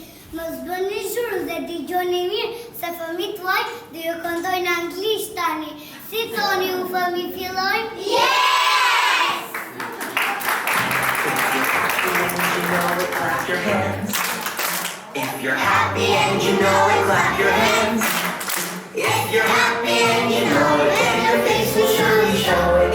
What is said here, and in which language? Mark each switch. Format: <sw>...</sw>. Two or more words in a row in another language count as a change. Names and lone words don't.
<sq>Mos bëni zhurmë dhe dëgjoni mirë se fëmijët tuaj do ju këndojnë anglisht tani. Si thoni ju fëmijë fillojnë?</sq> <en>Yes! If you're happy and you know it, clap your hands. If you're happy and you know it, then your face will surely show it.</en>